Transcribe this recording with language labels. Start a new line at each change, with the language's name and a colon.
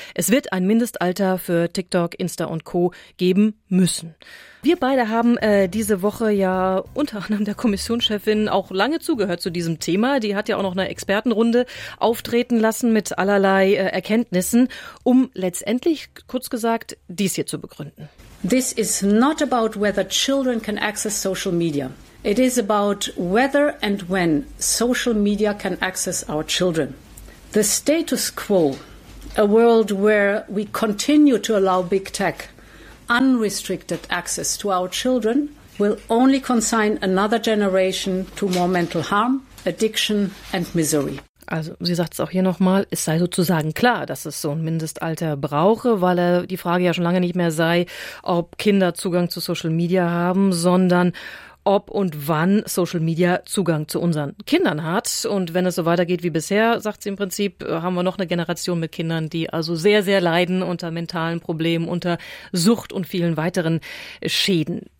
German: Es wird ein Mindestalter für TikTok, Insta und Co. geben müssen. Wir beide haben diese Woche ja unter anderem der Kommissionschefin auch lange zugehört zu diesem Thema. Die hat ja auch noch eine Expertenrunde auftreten lassen mit allerlei Erkenntnissen, um letztendlich, kurz gesagt, dies hier zu begründen.
English: This is not about whether children can access social media. It is about whether and when social media can access our children. The status quo, a world where we continue to allow big tech unrestricted access to our children, will only consign another generation to more mental harm, addiction and misery.
German: Also sie sagt es auch hier nochmal, es sei sozusagen klar, dass es so ein Mindestalter brauche, weil die Frage ja schon lange nicht mehr sei, ob Kinder Zugang zu Social Media haben, sondern ob und wann Social Media Zugang zu unseren Kindern hat. Und wenn es so weitergeht wie bisher, sagt sie im Prinzip, haben wir noch eine Generation mit Kindern, die also sehr, sehr leiden unter mentalen Problemen, unter Sucht und vielen weiteren Schäden.